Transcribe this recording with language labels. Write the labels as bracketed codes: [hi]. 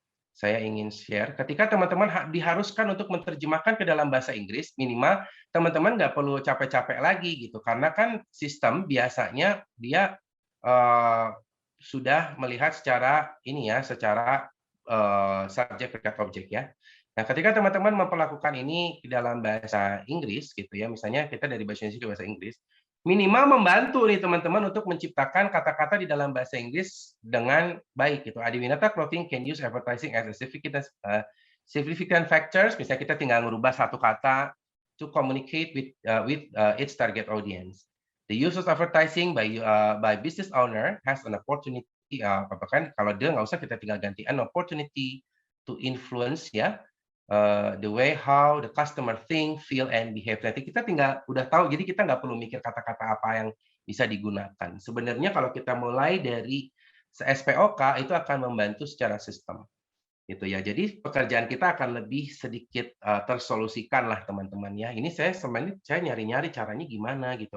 [id] Saya ingin share, ketika teman-teman diharuskan untuk menerjemahkan ke dalam bahasa Inggris, minimal teman-teman nggak perlu capek-capek lagi gitu, karena kan sistem biasanya dia sudah melihat secara ini ya, secara subjek predikat objek ya. Nah, ketika teman-teman memperlakukan ini di dalam bahasa Inggris gitu ya, misalnya kita dari bahasa Indonesia ke bahasa Inggris, minimal membantu nih teman-teman untuk menciptakan kata-kata di dalam bahasa Inggris dengan baik gitu. [en] Adiwinata Clothing can use advertising as a significant factors. [id] Misalnya kita tinggal merubah satu kata [en] to communicate with its target audience. The use of advertising by business owner has an opportunity. [id] Bahkan kalau dia nggak usah kita tinggal ganti [en] an opportunity to influence [id] ya. [en] The way how the customer think, feel, and behave. [id] Nanti kita tinggal udah tahu, jadi kita nggak perlu mikir kata-kata apa yang bisa digunakan. Sebenarnya kalau kita mulai dari SPOK itu akan membantu secara sistem, gitu ya. Jadi pekerjaan kita akan lebih sedikit tersolusikan lah teman-teman ya. Ini saya sebenarnya nyari-nyari caranya gimana gitu.